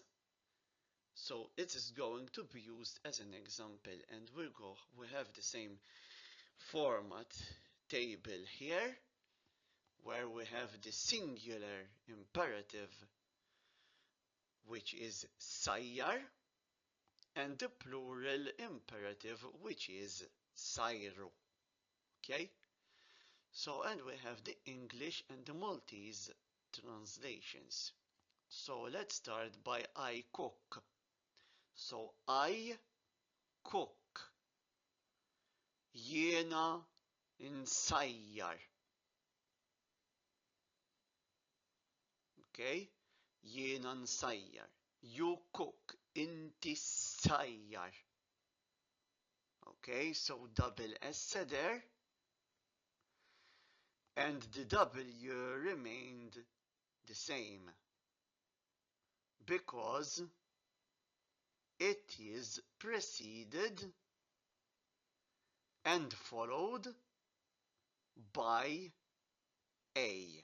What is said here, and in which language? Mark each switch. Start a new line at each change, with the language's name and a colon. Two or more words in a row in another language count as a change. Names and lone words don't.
English: So it is going to be used as an example, and we have the same format table here, where we have the singular imperative, which is sajjar, and the plural imperative, which is sajru. Okay? So, and we have the English and the Maltese translations. So let's start by I cook. So I cook.
Maltese: Jiena nsajjar. Okay? Jiena nsajjar.
English: You cook.
Maltese: Inti ssajjar.
English: Okay, so double S there. And the W remained the same because it is preceded and followed by A.